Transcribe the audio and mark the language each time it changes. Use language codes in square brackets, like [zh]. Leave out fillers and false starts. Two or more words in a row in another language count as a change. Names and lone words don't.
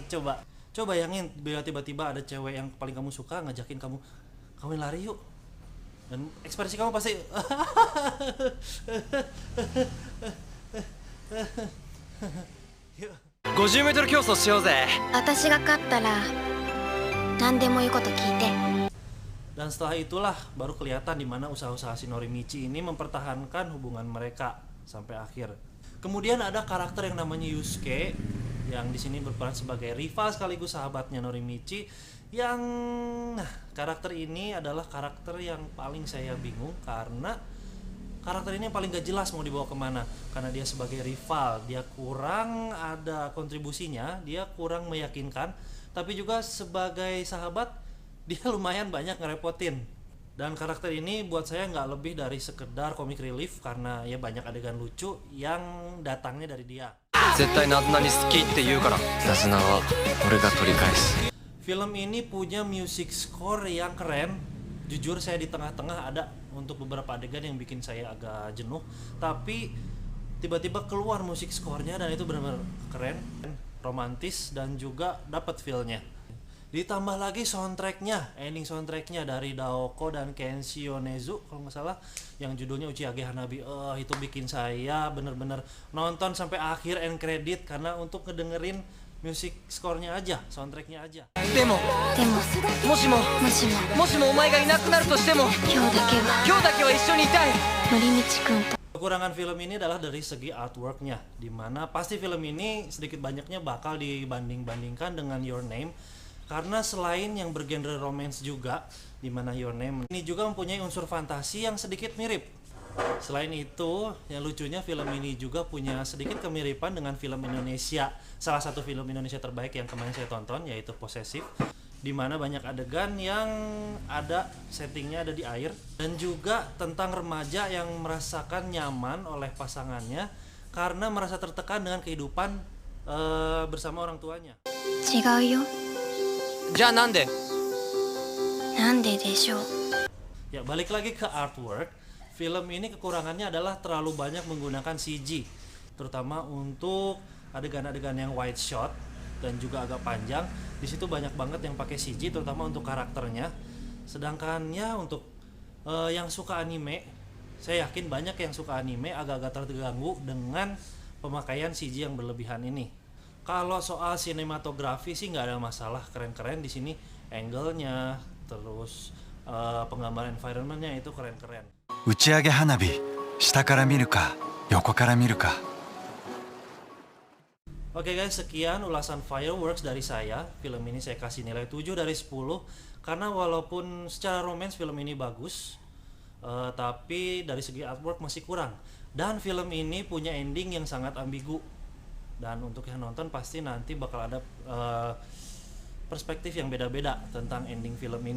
[id] Coba bayangin bila tiba-tiba ada cewek yang paling kamu suka ngajakin kamu kawin lari yuk, dan ekspresi kamu pasti [ja] 50 メートル競争しようぜ。私が勝ったら何でも言うこと聞いて。 [id] Dan setelah itulah baru kelihatan di mana usaha-usaha si Norimichi ini mempertahankan hubungan mereka sampai akhir. Kemudian ada karakter yang namanya Yusuke yang di sini berperan sebagai rival sekaligus sahabatnya Norimichi, yang karakter ini adalah karakter yang paling saya bingung karena karakter ini yang paling gak jelas mau dibawa kemana, karena dia sebagai rival dia kurang ada kontribusinya, dia kurang meyakinkan, tapi juga sebagai sahabat dia lumayan banyak ngerepotin. Dan karakter ini buat saya nggak lebih dari sekedar [en] comic relief [id] karena ya banyak adegan lucu yang datangnya dari dia. [ja] 絶対ナズナに好きって言うから。ナズナは俺が取り返す。 [id] Film ini punya [en] music score [id] yang keren. Jujur saya di tengah-tengah ada untuk beberapa adegan yang bikin saya agak jenuh, tapi tiba-tiba keluar musik skornya dan itu benar-benar keren, romantis, dan juga dapat feel-nya. Ditambah lagi soundtracknya, [en] ending soundtracknya [id] dari Daoko dan Kenshi Yonezu kalau nggak salah, yang judulnya Uchiage Hanabi. Itu bikin saya bener-bener nonton sampai akhir [en] end credit [id] karena untuk ngedengerin [en] music score-nya [id] aja, soundtracknya aja. [ja] でももしもお前がいなくなるとしても今日だけは一緒にいたい。 Norimichi君と [id] Kekurangan film ini adalah dari segi artworknya, dimana pasti film ini sedikit banyaknya bakal dibanding-bandingkan dengan Your Name. Karena selain yang bergenre romance juga, di mana Your Name ini juga mempunyai unsur fantasi yang sedikit mirip. Selain itu, yang lucunya film ini juga punya sedikit kemiripan dengan film Indonesia, salah satu film Indonesia terbaik yang kemarin saya tonton, yaitu Possessive, di mana banyak adegan yang ada settingnya ada di air, dan juga tentang remaja yang merasakan nyaman oleh pasangannya karena merasa tertekan dengan kehidupan bersama orang tuanya. [ja] 違うよ。じゃあなんで？なんででしょう。 [id] Ya, balik lagi ke artwork. Film ini kekurangannya adalah terlalu banyak menggunakan CG, terutama untuk adegan-adegan yang [en] wide shot [id] dan juga agak panjang. Di situ banyak banget yang pakai CG, terutama untuk karakternya. Sedangkannya untuk yang suka anime, saya yakin banyak yang suka anime agak-agak terganggu dengan pemakaian CG yang berlebihan ini. Kalau soal sinematografi sih nggak ada masalah, keren-keren di sini, angle-nya, terus penggambaran environment-nya itu keren-keren. [ja] 打ち上げ花火、下から見るか横から見るか。 [id] Oke guys, sekian ulasan Fireworks dari saya. Film ini saya kasih nilai 7 dari 10 karena walaupun secara romance film ini bagus, tapi dari segi artwork masih kurang. Dan film ini punya ending yang sangat ambigu. Dan untuk yang nonton pasti nanti bakal ada perspektif yang beda-beda tentang ending film ini.